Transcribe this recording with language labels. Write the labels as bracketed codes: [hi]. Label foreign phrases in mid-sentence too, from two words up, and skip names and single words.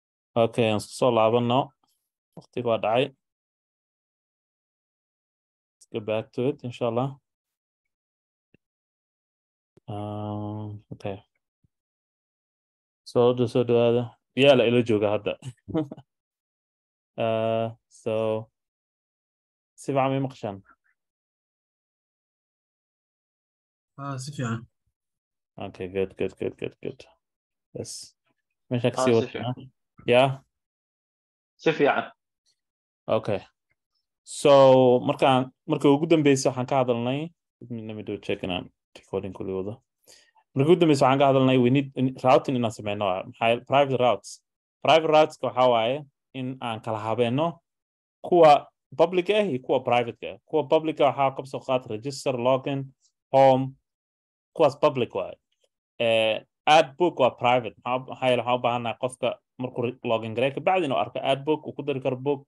[so] Okay, so laabano waqtiga waa dhacay. [en] Let's get back to it inshallah. Okay. So just so [so] dhawaada. Yeah, la ila jooga hadda. So si fiican ma maqshaan. si fiican. [en] Okay, good. Yes. [so] Meesha ka Ah, sii si wata. fiican. [en] Yeah. [so] Si fiican. Okay. So marka ugu dambeysay waxaan ka hadalnay, [en] let me do checking on recording [so] kulli wada. Marka ugu dambeysay waxaan ka hadalnay [en] we need routing [so] inaan sameyno private routes. [en] Private routes [so] waxa waaye in aan kala habeeno kuwa public ah iyo kuwa private ah. Kuwa public waxa ka soo qaat register, login, home, kuwaas public waaye. Ad book waa private. Waxaa u baahanaa qofka markuu login gareeyo kabacdi inuu arko ad book uu ku dari karo book.